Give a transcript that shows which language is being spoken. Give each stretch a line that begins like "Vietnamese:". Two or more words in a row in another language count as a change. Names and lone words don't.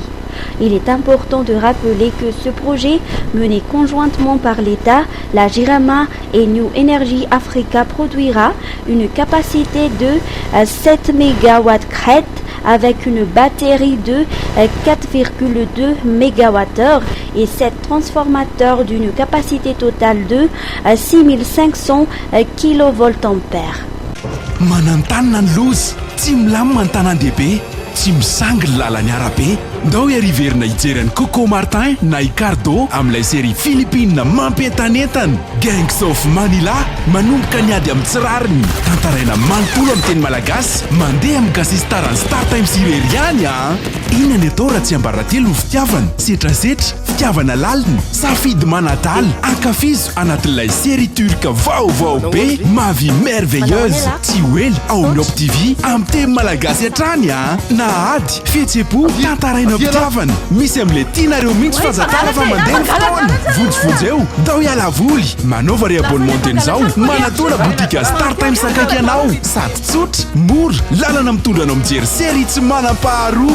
French: Il est important de rappeler que ce projet, mené conjointement par l'État, la Jirama et New Energy Africa, produira une capacité de 7 MW crête avec une batterie de 4,2 MWh et 7 transformateurs d'une capacité totale de 6500 kVA.
Malagasy: Manantanana ny lozy, tsy milamina ny tanan-dehibe, tsy misangy ny lalany arabe. Ndao iariverina hijery ny Coco Martin na Icardo amin'ilay
French: série Philippine
Malagasy: mampientanentana. Gangs of Manila manomboka ny ady amin'ny tsirariny. Tantaraina manontolo amin'ny teny malagasy, mandeha amin'ny gasistarany Star Times irery ihany a. Inona ny atao raha tsy ambaratelo ny fitiavana, setrasetra, fitiavana lalina, safidy manadaly, ankafizo anatin'ilay
French: série turque
Malagasy: vaovao be,
French: ma vie merveilleuse,
Malagasy: tsy ho ela ao amin'ny Op TV amin'ny teny malagasy hatrany a. Na ady, fihetseham-po, tantaraina fitiavana, misy amin'ilay tianareo mihitsy fazakara fa mandeha ny fotoana. Vojovoj eo, dao hiala voly, manaova ry abonnement an'izao, manatona botika Star Times akaiky anao, sady tsotra, mora, lalana mitondra anao mijery série tsy manam-paharoa.